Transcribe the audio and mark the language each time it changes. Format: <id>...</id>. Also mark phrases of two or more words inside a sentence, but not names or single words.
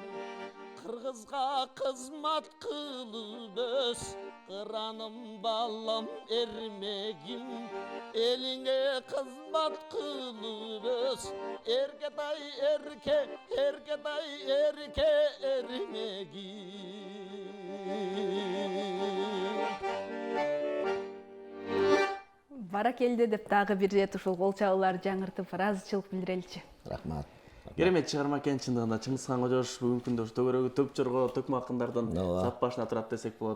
<ky>Kırgızga kızmat kılıp öz, kıranım balam ermegim, eline kızmat kılıp öz, ergetay erke ermegim. Баракелде деп дагы бир рет ушул кол чабууларды жаңыртып ыраазычылык билдиреличи. Рахмат. Керемет чыгарма экен чындыгында. Чыңгызхан Кожошов бүгүнкү күндө төгөрөгү төп жорго Токмактындардын зат башына турат десек болот.</ky>